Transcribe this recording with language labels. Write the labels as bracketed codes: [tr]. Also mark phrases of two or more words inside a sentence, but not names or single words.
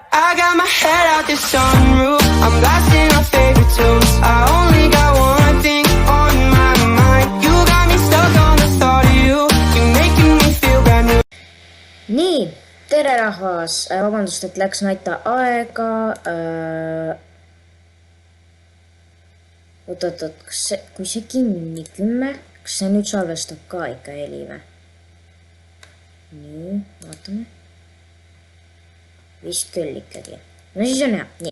[en] I got my head out the sunroof. I'm blasting our favorite tunes. I only got one thing on my mind. You got me stuck on the thought of you. You making me feel brand new. [et] Nii, tere rahvas, vabandust, et läks näita aega. Oot, kui see kinni 10, kas see nüüd salvestab ka ikka heli või? Nii, vaatame. Vist küll ikkagi. No siis on hea. Nii.